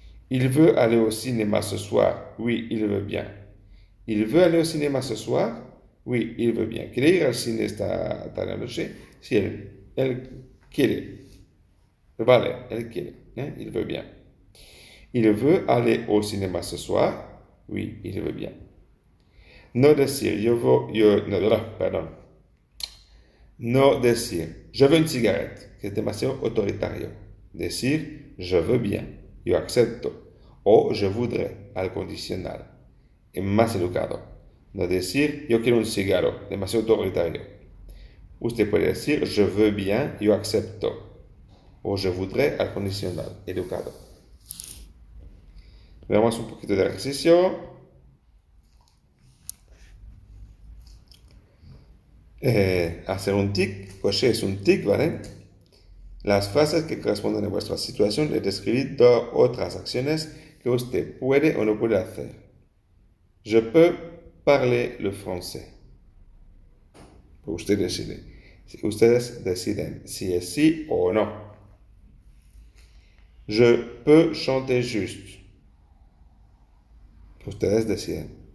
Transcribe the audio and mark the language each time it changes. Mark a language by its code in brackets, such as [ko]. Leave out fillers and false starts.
[fr] Il veut aller au cinéma ce soir. Oui, il veut bien. Il veut aller au cinéma ce soir? Oui, il veut bien. [es] ¿Quiere ir al cine esta noche? Sí, él quiere. Vale, él quiere. [fr] Il veut bien. Il veut aller au cinéma ce soir? Oui, il veut bien. [es] No decir, perdón. No decir, [fr] je veux une cigarette, [es] que es demasiado autoritario. Decir, [fr] je veux bien, [es] yo acepto. O [fr] je voudrais, [es] al condicional. Es más educado. No decir, yo quiero un cigarro, demasiado autoritario. Usted puede decir, [fr] je veux bien, [es] yo acepto. O [fr] je voudrais, [es] al condicional, educado. Veamos un poquito de ejercicio. Hacer un tic, cocher es un tic, ¿vale? Las frases que corresponden a vuestra situación le describir otras acciones que usted puede o no puede hacer. [fr] Je peux parler le français. [es] Usted decide. Ustedes deciden si es sí o no. [fr] Je peux chanter juste. [es] Ustedes deciden.